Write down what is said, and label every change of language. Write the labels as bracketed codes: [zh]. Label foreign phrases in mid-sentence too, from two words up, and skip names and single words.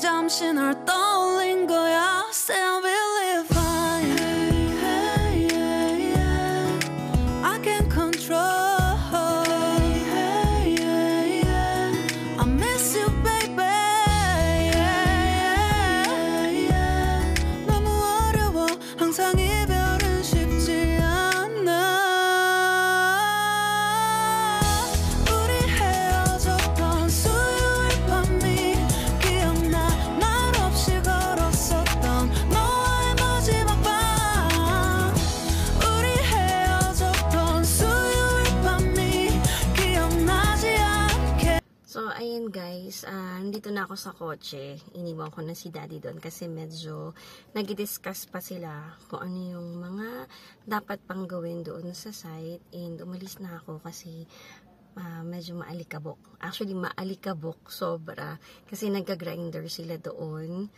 [ko] 잠시 널 떠올린 거야. [en] Say I will live fine. Hey, hey, yeah. I can't control. Hey, hey, yeah. I miss you, baby. Yeah, yeah. [ko] 너무 어려워. 항상 이별은 쉽지 않아. 우리 헤어졌던 수요일 밤이 기억나. 말 없이 걸었었던 너와의 마지막 밤. 우리 헤어졌던 수요일 밤이 기억나지 않게. [tl] So, ayun guys, nandito na ako sa kotse. Iniwan ko na si Daddy doon kasi medyo nag-discuss pa sila kung ano yung mga dapat pang gawin doon sa site. And umalis na ako kasi medyo maalikabok. Actually, maalikabok sobra kasi nagka-grinder sila doon.